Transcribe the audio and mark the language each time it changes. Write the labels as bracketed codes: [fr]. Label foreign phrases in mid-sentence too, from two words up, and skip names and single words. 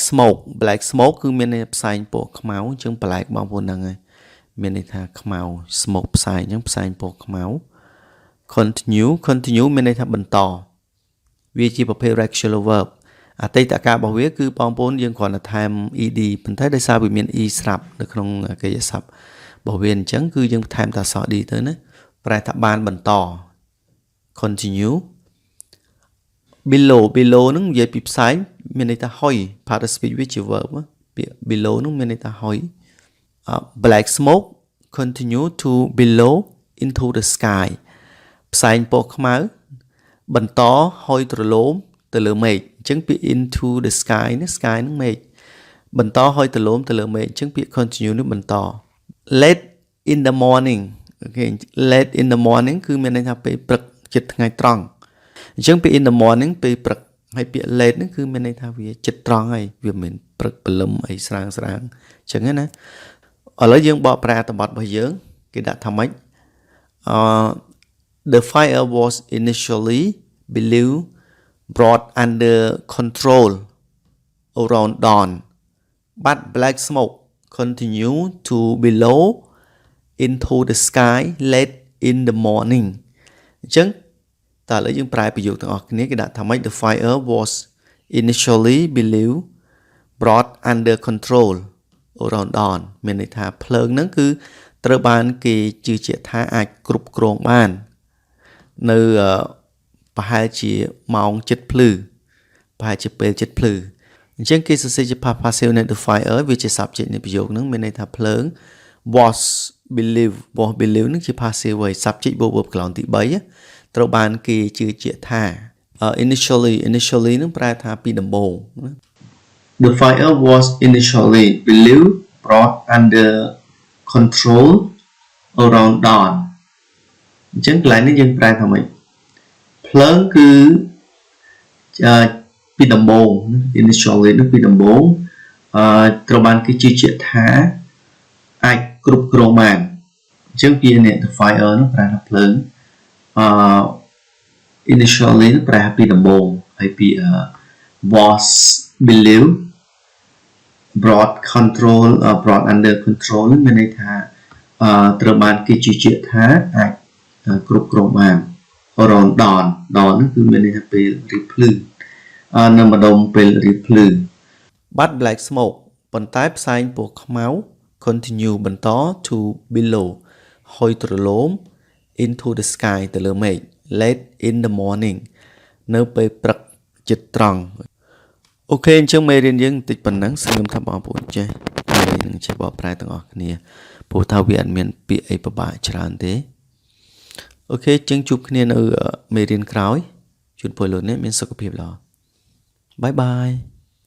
[km] smoke គឺមានន័យផ្សែងពណ៌ខ្មៅអញ្ចឹង black បងប្អូនហ្នឹងហើយមានន័យថាខ្មៅ smoke ផ្សែងអញ្ចឹងផ្សែងពណ៌ខ្មៅ continue មានន័យថាបន្តវាជាប្រភេទ [en] regular verb [km] អតីតកាលរបស់វាគឺបងប្អូនយើងគ្រាន់តែថែម ed ប៉ុន្តែដោយសារវាមាន e ស្រាប់នៅក្នុងកិរិយាសព្ទរបស់វាអញ្ចឹងគឺយើងថែមតែអក្សរ d ទៅណាប្រែថាបានបន្ត continue below ហ្នឹងនិយាយពីផ្សែងមានន័យថាហុយ [en] part of speech [km] វាជា verb ពាក្យ below ហ្នឹងមានន័យថាហុយ [en] black smoke continue to below into the sky [km] ផ្សែងពណ៌ខ្មៅបន្តហុយទ្រលោមទៅលើមេឃអញ្ចឹងពាក្យ [en] into the sky [km] នេះ sky ហ្នឹងមេឃបន្តហុយទ្រលោមទៅលើមេឃអញ្ចឹងពាក្យ continue នេះបន្ត [en] late in the morning [km] អូខេ [en] late in the morning [km] គឺមានន័យថាពេលព្រឹកជិតថ្ងៃត្រង់អញ្ចឹងពាក្យ [en] in the morning [km] ពេលព្រឹកហើយពាក្យ late ហ្នឹងគឺមានន័យថាវាជិតត្រង់ហើយវាមិនព្រឹកព្រលឹមអីស្រាងអញ្ចឹងណាឥឡូវយើងបកប្រែអត្ថបទរបស់យើងគេដាក់ថាម៉េច [en] The fire was initially believed brought under control around dawn but black smoke continued to billow into the sky late in the morning [km] អញ្ចឹងតើឥឡូវយើងប្រែប្រយោគទាំងអស់គ្នាគេដាក់ ថាម៉េច [en] The fire was initially believed brought under control around dawn [km] មានន័យថាភ្លើងហ្នឹងគឺត្រូវបានគេជឿជាក់ថាអាច គ្រប់គ្រងបាននៅប្រហែលជាម៉ោងចិត្តភ្លឺប្រហែលជាពេលចិត្តភ្លឺអញ្ចឹងគេស រសេរជា [en] past passive [km] នៃ [en] the fire [km] វាជា subject នៃប្រយោគហ្នឹងមានន័យថាភ្លើង [en] was believe [km] ហ្នឹងជា passive ហើយ subject បូក verb កន្លងទី3ត្រូវបានគេជឿជាក់ថា initially ហ្នឹងប្រែថាពីដំបូង [en] The fire was initially believed brought under control around dawn [km] អញ្ចឹងកន្លែងនេះយើងប្រែថាម៉េចភ្លើងគឺ ពីដំបូង initially នោះពីដំបូងត្រូវបានគេជឿជាក់ថាអាចគ្រប់គ្រងបានអញ្ចឹងពាក្យនេះ [en] the fire [km] នោះប្រែថាភ្លើងinitially នោះប្រែពីដំបូង ហើយពាក្យ [en] was believed brought under control [km] នឹងមានន័យថាត្រូវបានគេជឿជាក់ថាអាចគ្រប់គ្រងបាន [en] around dawn [km] ហ្នឹងគឺមានន័យថាពេលរីកភ្លឺនៅម្ដុំពេលរីកភ្លឺ [en] but black smoke [km] ប៉ុន្តែផ្សែងពណ៌ខ្មៅ continue បន្ត [en] to below [km] ហុយទ្រលោម [en] into the sky [km] ទៅលើមេឃ [en] late in the morning [km] នៅពេលព្រឹកជិតត្រង់អូខេអញ្ចឹងមេរៀនយើងបន្តិចប៉ុណ្ណឹងសង្ឃឹមថាបងប្អូនចេះនឹងចេះបកប្រែទាំងអស់គ្នាព្រោះថាវាអត់មានពាក្យអីពិបាកច្រើនទេអូខេចឹងជួបគ្នានៅមេរៀនក្រោយជូនពលលោកអ្នកមានសុខភាពល្អបាយបាយ